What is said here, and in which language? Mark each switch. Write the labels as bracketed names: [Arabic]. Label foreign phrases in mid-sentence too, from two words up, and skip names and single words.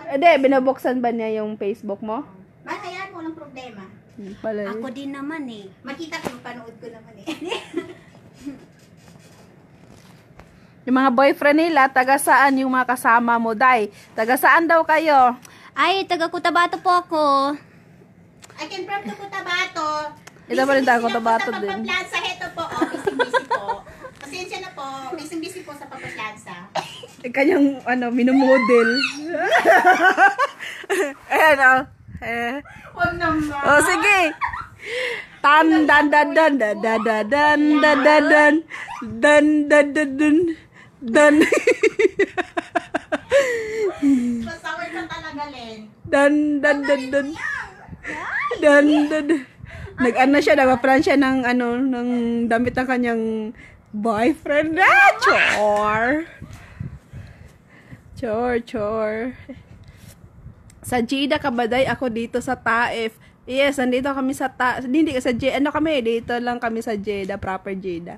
[Filipino] Hindi, binubuksan ba niya yung Facebook mo? Mahayaan mo, walang problema. Pala. Ako din naman eh. Makita ko, panood ko naman eh. Yung mga boyfriend nila, taga saan yung mga kasama mo, Day? Taga saan daw kayo? Ay, taga Cotabato po ako. [English] I can from to Cotabato. [Filipino] Ito pa rin taga Cotabato din. Pagpaplansa, heto po, busy po. Pasensya na po, busy po sa pagpaplansa. Kanyang, minumodel. Ayan, oh. Huwag naman. Oh, sige. Tan dan dan dan dan dan dan dan dan dan dan dan dan dan dan Pasaway ka talaga, Len. dan dan dan dan dan dan nag-ano siya, nagpa-plan siya ng ng damit ng kanyang boyfriend. Chore. Sa Jeddah ka ba, Day? Ako dito sa Taif. Yes, nandito kami sa hindi sa Jeddah. Dito lang kami sa Jeddah, proper Jeddah.